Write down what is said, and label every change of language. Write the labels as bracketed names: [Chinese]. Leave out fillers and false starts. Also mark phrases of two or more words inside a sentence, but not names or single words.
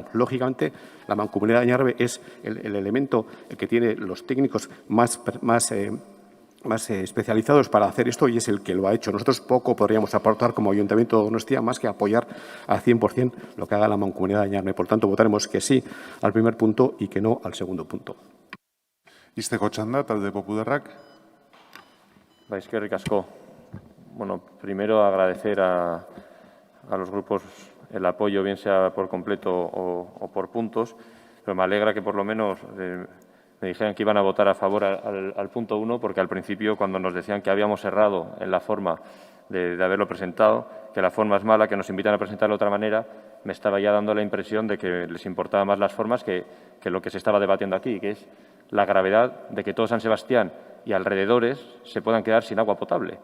[Spanish] Lógicamente, la Mancomunidad de Añarbe es el elemento que tiene los técnicos más especializados para hacer esto y es el que lo ha hecho. Nosotros poco podríamos aportar como Ayuntamiento de Donostia más que apoyar al 100% lo que haga la Mancomunidad de Añarbe. Por tanto, votaremos que sí al primer punto y que no al segundo punto. [Basque] Izteko txanda, talde popularrak. Eskerrik asko. Bueno, [Spanish] primero agradecer a los grupos el apoyo, bien sea por completo o por puntos, pero me alegra que por lo menos me dijeron que iban a votar a favor al punto 1, porque al principio, cuando nos decían que habíamos errado en la forma de haberlo presentado, que la forma es mala, que nos invitan a presentarlo de otra manera, me estaba ya dando la impresión de que les importaba más las formas que lo que se estaba debatiendo aquí, que es la gravedad de que todo San Sebastián y alrededores se puedan quedar sin agua potable.